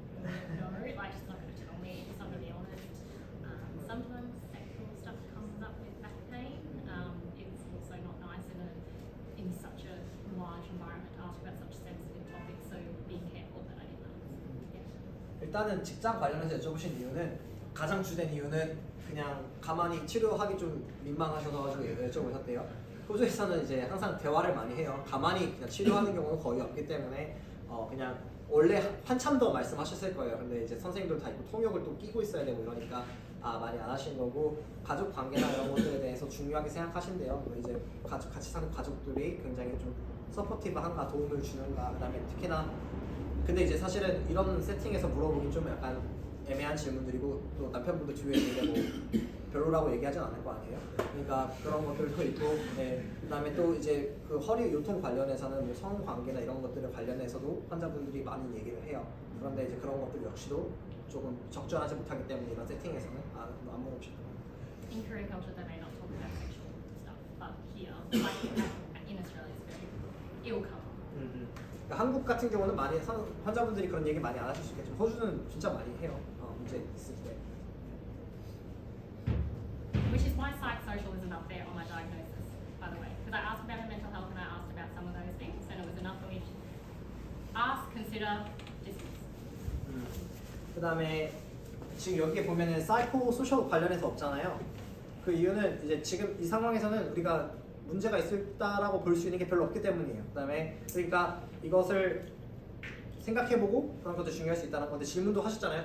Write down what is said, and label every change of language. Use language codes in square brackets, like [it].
[en] No, like she's not going to tell me, she's not going to be honest. Sometimes sexual stuff comes up with back pain. It's also not nice in such a large environment to ask about such sensitive topics, so be careful that I didn't ask. Yeah. [ko] 일단은 직장 관련해서 여쭤보신 이유는 가장 주된 이유는 그냥 가만히 치료하기 좀 민망하셔서 가지고 여쭤보셨대요. 호주에서는 이제 항상 대화를 많이 해요. 가만히 그냥 치료하는 경우는 거의 없기 때문에 그냥 원래 한참 더 말씀하셨을 거예요. 근데 이제 선생님들 다 있고 통역을 또 끼고 있어야 되고 이러니까 많이 안 하신 거고 가족 관계나 이런 것들에 대해서 중요하게 생각하신대요. 이제 같이 사는 가족들이 굉장히 좀 서포티브한가 도움을 주는가 그다음에 특히나 근데 이제 사실은 이런 세팅에서 물어보긴 좀 약간 애매한 질문들이고 또 남편분도 뒤에 있는데 뭐 별로라고 얘기하진 않을 거 아니에요. 그러니까 그런 것들도 있고, 그다음에 또 이제 그 허리 요통 관련해서는 뭐 성관계나 이런 것들을 관련해서도 환자분들이 많은 얘기를 해요. 그런데 이제 그런 것들 역시도 조금 적절하지 못하기 때문에 이런 세팅에서는 안 물어보시는 거예요. [en] In Korean culture, they may not talk about sexual stuff, but here, like in Australia, it's very ill cover. [ko] 그러니까 한국 같은 경우는 많이 환자분들이 그런 얘기 많이 안 하실 수 있겠지만 호주는 진짜 많이 해요. 문제 있을 때. [en] Which is why psychosocial isn't up there on my diagnosis, by the way. Because I asked about her mental health and I asked about some of those things, and it was enough for me to ask, consider, dismiss. [ko] 그다음에 지금 여기에 보면은 사이코 소셜 관련해서 없잖아요. 그 이유는 이제 지금 이 상황에서는 우리가 문제가 있다라고 볼 수 있는 게 별로 없기 때문이에요. 그다음에 그러니까 이것을 생각해보고 그런 것도 중요할 수 있다는 건데 질문도 하셨잖아요.